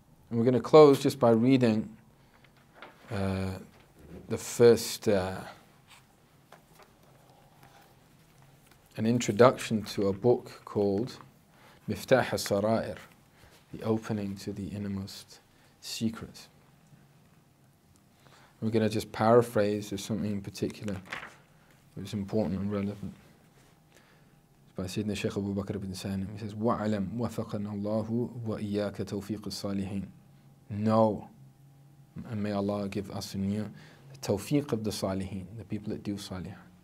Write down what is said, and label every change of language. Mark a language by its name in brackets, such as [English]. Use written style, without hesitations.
[English] And we're going to close just by reading the first, an introduction to a book called Miftah al-Sara'ir, the opening to the innermost secrets. We're going to just paraphrase. There's something in particular that's important and relevant. It's by Sayyidina Sheykh Abu Bakr ibn Salim. He says, [Arabic] وَعَلَمْ وَفَقَنَا اللَّهُ وَإِيَّاكَ تَوْفِيقُ الصَّالِحِينَ. [English] Know, and may Allah give us and you the tawfiq of the salihin, the people that do salihan.